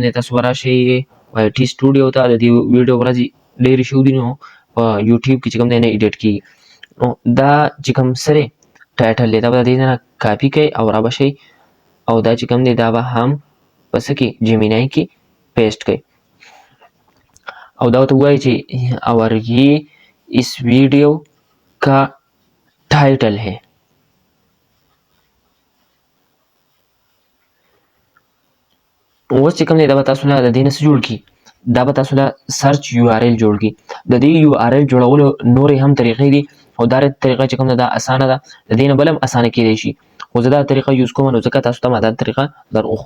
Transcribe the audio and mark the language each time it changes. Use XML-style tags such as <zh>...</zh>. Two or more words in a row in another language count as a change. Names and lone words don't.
<ps>دی تاسو به راشئ وای ټي سټوډیو ته د دې ویډیو ورځې ډېرې شوي دي نو په یوټیوب کې چې کوم دی نه ایډیټ کېږي نو دا چې کوم سره ټایټل دی دا به د دې نه کاپي کوئ او را به شئ او دا چې کوم دی دا به هم په څه کې جیمینای کې پیسټ کوئ او دا ورته ووایي چې</ps> <ur>اور یہ اس ویډیو کا टाइटल है।</ur> <ps>اوس چې کوم دی دا به تاسو له د دې نه څه جوړ کړي، دا به تاسو له</ps> <en>search URL</en> <ps>جوړ کړي. د دې یو آر ایل جوړولو نورې هم طریقې دي او دا طریقه چې کوم ده دا اسانه ده، د دې نه بل هم اسانه کیدی شي، خو زه دا طریقه یوز کوم نو ځکه تاسو ته ما دا طریقه در وښوه.</ps>